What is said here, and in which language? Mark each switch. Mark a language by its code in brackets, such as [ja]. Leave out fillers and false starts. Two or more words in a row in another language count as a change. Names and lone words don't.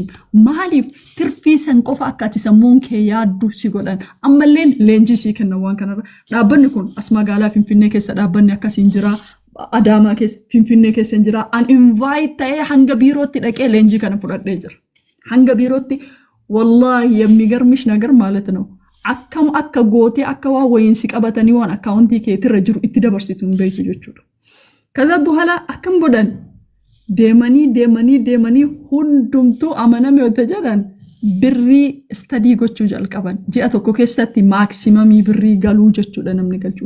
[om] Maaliif tirfii san qofa akka ati sammuun kee yaaddu si godhan. Ammalleen leenjii sii kennan waan kanarra. Dhaabbanni kun as magaalaa Finfinnee keessa dhaabbanni akkasiin jira. Adaamaa keessa Finfinnee keessa jira an invite ta'ee hanga biirootti dhaqee leenjii kana fudhadhee jira hanga biirootti wallahi [am] የሚገርምሽ ነገር ማለት ነው [om] akkam akka gootee akka waa wayiinsi qabatanii waan akkaawuntii keetirra jiru itti dabarsituun beektu jechuudha kaza buhala akkam godhan deemanii hundumtuu amaname yoo jedhan birrii istadii gochuu jalqaban. Ji'a tokko keessatti maaksimaamii birrii galuu jechuudha namni galchuu.